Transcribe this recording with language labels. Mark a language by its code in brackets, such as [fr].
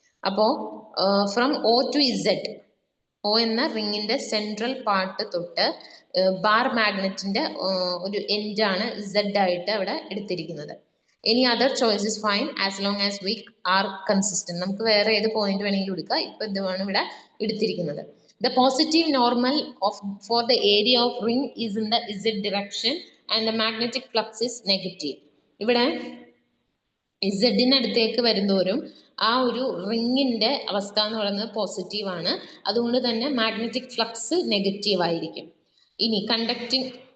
[ml] അപ്പോ from O to Z, O എന്ന റിങ്ങിന്റെ സെൻട്രൽ പാർട്ട് തൊട്ട് ബാർ മാഗ്നറ്റിന്റെ ഒരു എൻഡ് ആണ് Z ആയിട്ട് അവിടെ എടുത്തിരിക്കുന്നത്. [en] Any other choices fine as long as we are consistent. [ml] നമുക്ക് വേറെ ഏത് പോയിന്റ് വേണമെങ്കിലും എടുക്കാം. ഇപ്പൊ ഇതാണ് ഇവിടെ എടുത്തിരിക്കുന്നത്. [en] The positive normal for the area of ring is in the Z direction and the magnetic flux is negative. [ml] ഇവിടെ Z അടുത്തേക്ക് വരുന്തോറും ആ ഒരു റിങ്ങിന്റെ അവസ്ഥ എന്ന് പറയുന്നത് പോസിറ്റീവ് ആണ്. അതുകൊണ്ട് തന്നെ മാഗ്നറ്റിക് ഫ്ലക്സ് നെഗറ്റീവ് ആയിരിക്കും. ഇനി കണ്ടക്ടിങ്